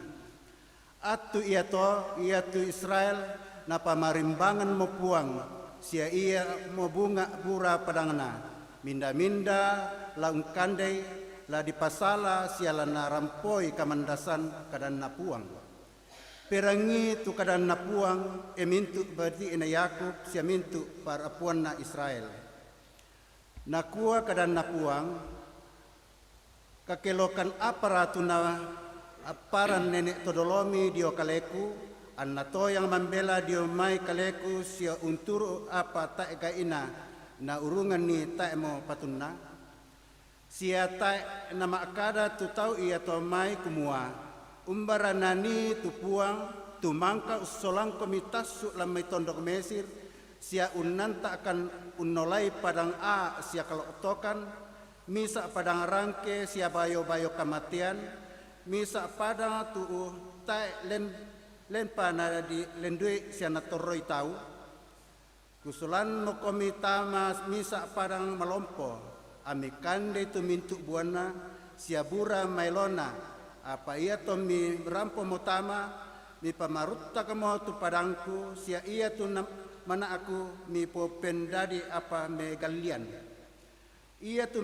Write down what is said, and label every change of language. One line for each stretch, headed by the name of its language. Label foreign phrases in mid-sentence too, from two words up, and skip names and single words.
Toraja-Sa'dan: At tu ia tu Israel na pamarimbangan mo puang, sia ia mo bunga bura padangna, minda-minda laung kandai la dipasala sia la narampoi kamandasan kadan na puang. Perangi tu kadan na puang mintu berarti ina Yakub sia mintu para puan na Israel. Nakua kadan na puang kakelokan aparatu na aparan nenek todolomi dio kaleku anna to yang membela dio mai kaleku sia unturu apa tak gaina na urungan ni tak mo patunna sia tak nama kada tu tau ia to mai kumua umbaranani tu puang tu mangka usolang komitas su lamai tondok Mesir sia unan tak akan unolai padang a sia kalau otokan misa padang rangke sia bayo-bayo kematian misa padang tu tai len pana di lendui sia natoroi tau kusulan no komita mas misa padang malompo amikande tu mintu buana sia bura mailona apa ia to mi rampo motama mi pamarutta kamo tu padangku sia ia tu mana aku mi popendadi apa me galian ia tu